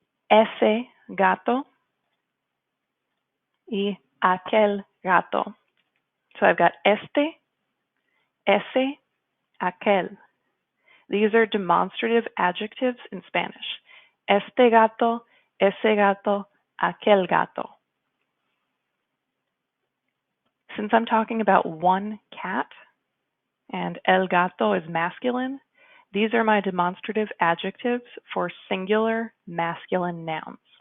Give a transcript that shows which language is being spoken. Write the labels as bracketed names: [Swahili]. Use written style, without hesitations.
[Spanish] Ese gato. Y aquel gato. [English] So I've got [Spanish] este, ese, aquel. [English] These are demonstrative adjectives in Spanish. [Spanish] Este gato, ese gato, aquel gato. [English] Since I'm talking about one cat, and el gato is masculine, these are my demonstrative adjectives for singular masculine nouns.